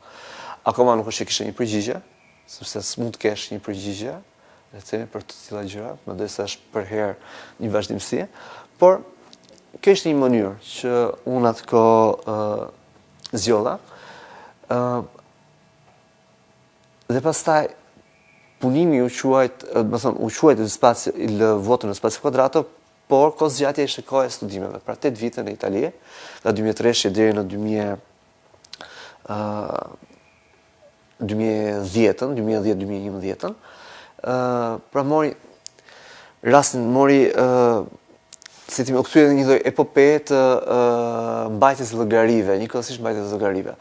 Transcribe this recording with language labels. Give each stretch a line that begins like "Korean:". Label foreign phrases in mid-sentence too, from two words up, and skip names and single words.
Albanian: Akoma nuk është që kisha një përgjigje, sepse s'mund të kesh një përgjigje, le të themi, për të tilla gjëra, mendoj është për herë një vazhdimsi, por kjo është një mënyrë që unë atë kohë zgjolla. Dhe pastaj punimi u quajt il vuoto nello spazio quadrato, por kohëzgjatja ishte koha e studimeve, pra 8 vite në Itali, nga 2003 deri në 2010-2011, pra mori si ti më kthye një lloj epopeje të mbajtjes llogarive, njëkohësisht mbajtjes llogarive.